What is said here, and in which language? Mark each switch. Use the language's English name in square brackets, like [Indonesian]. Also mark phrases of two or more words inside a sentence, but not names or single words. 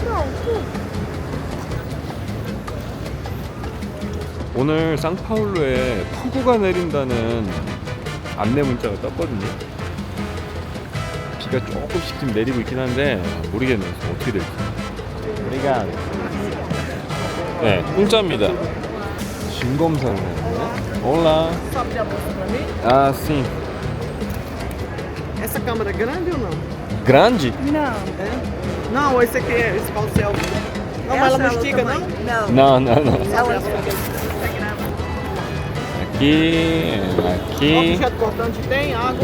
[Korean] 오늘 상파울루에 폭우가 내린다는 안내 문자가 떴거든요. 비가 조금씩 지금 내리고 있긴 한데 모르겠네요. 어떻게 될지. 우리가 공짜입니다. 짐 검사를 했네. 올라. 아, [Portuguese] sim. Essa câmera é grande ou não? Grande? Não. É? Não, esse aqui é esse qual selfie. Não, mas ela não estica, não? Não. Não. Ela Aqui. Objeto cortante tem, água.